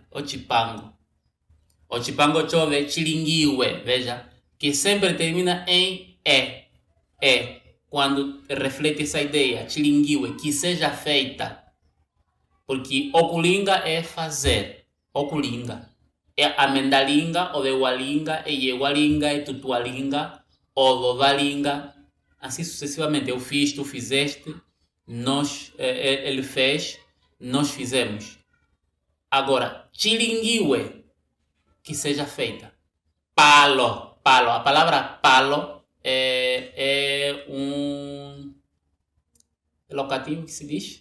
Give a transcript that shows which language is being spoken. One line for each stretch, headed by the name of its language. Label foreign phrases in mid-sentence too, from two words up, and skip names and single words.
Umbundu: Ochipango chove chilinguiwe,
Portuguese: veja, que sempre termina em E, quando reflete essa ideia, chilinguiwe, que seja feita. Porque okulinga é fazer, okulinga.
Umbundu: É amendalinga, ovewalinga, eyewalinga, etutualinga, olovalinga,
Portuguese: assim sucessivamente. Eu fiz, tu fizeste, nós, ele fez, nós fizemos. Agora, chilinguiwe, que seja feita. Palo. A palavra palo é um locativo que se diz.